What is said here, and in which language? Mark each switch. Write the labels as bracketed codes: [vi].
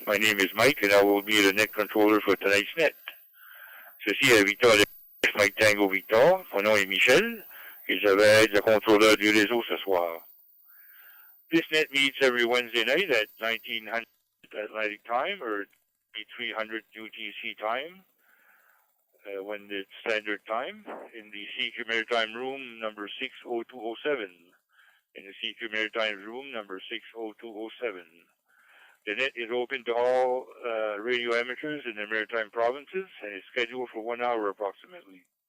[en] My name is Mike, and I will be the net controller for tonight's net. [fr] Ceci est Victor, Mike Tango Victor. Mon nom est Michel, et je vais être le contrôleur du réseau ce soir. [en] This net meets every Wednesday night at 1900 Atlantic time, or 300 UTC time, when it's standard time, in the CQ Maritime Room number 60207. In the CQ Maritime Room number 60207. The net is open to all radio amateurs in the maritime provinces and is scheduled for 1 hour approximately.